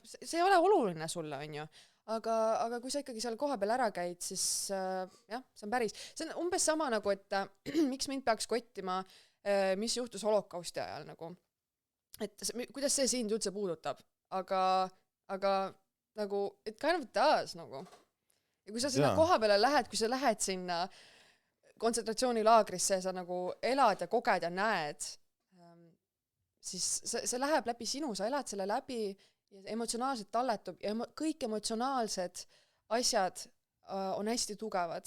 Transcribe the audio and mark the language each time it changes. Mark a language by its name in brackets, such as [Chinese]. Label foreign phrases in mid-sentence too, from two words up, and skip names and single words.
[Estonian] See ei ole oluline sulle, on ju. Aga kui sa ikkagi seal koha peal ära käid, siis jah, see on päris. See on umbes sama nagu, et miks mind peaks kottima, mis juhtus holokausti ajal nagu. Et kuidas see sind üldse puudutab. Aga nagu, [English] it kind of does nagu. [Estonian] Ja kui sa sinna koha peale lähed, kui sa lähed sinna kontsentratsioonilaagrisse ja sa nagu elad ja koged ja näed, siis see läheb läbi sinu, sa elad selle läbi ja emotsionaalselt talletub ja kõik emotsionaalsed asjad on hästi tugevad.